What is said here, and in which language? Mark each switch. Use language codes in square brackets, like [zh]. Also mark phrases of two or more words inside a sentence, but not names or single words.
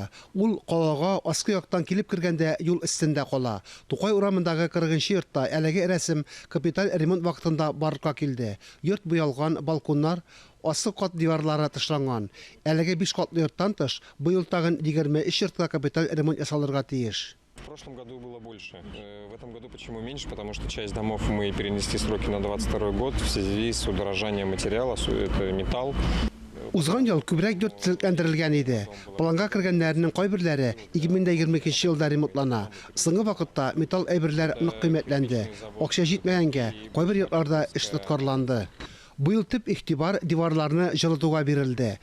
[tt] Ул калага аскы яктан килеп кергәндә юл өстендә кала. Тукай урамындагы 40-нчы йортта әлеге рәсем капиталь ремонт вакытында барлыкка килде. Йорт буялган, балконнар, аскы кат диварлары тышланган. Әлеге 5 катлы йорттан тыш быел тагын 23 йортка капиталь ремонт ясалырга тиеш. [ru] В прошлом году было больше. В этом году почему меньше? Потому что часть домов мы перенесли сроки на 22 год в связи с удорожанием материала, это металл. [tt] Узган ел күбрәк йорт сөкләндерелгән иде. Планга кергәннәрнең кайберләре 2022 елда ремонтлана. Соңгы вакытта металл әйберләр нык кыйммәтләнде. Акча җитмәгәнгә кайбер йортларда эш тоткарланды. Быел төп игътибар диварларны җылытуга бирелде.